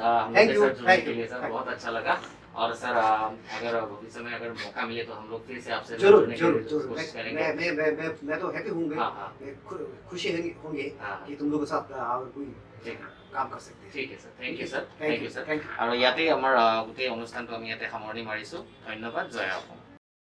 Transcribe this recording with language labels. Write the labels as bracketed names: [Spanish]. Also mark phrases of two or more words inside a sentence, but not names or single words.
[English] thank you [Hindi] सर, बहुत अच्छा लगा। और सर अगर भविष्य में अगर मौका मिले तो हम लोग फिर से आपसे जरूर कोशिश करेंगे। मैं तो हैप्पी हूँ, खुशी होंगे कि तुम लोगों के साथ और कोई काम कर सकते हैं। ठीक है सर, [English] thank you sir. [Assamese] আৰু ইয়াতে আমাৰ গোটেই অনুষ্ঠানটো আমি ইয়াতে সামৰণি মাৰিছোঁ। ধন্যবাদ, জয় অসম।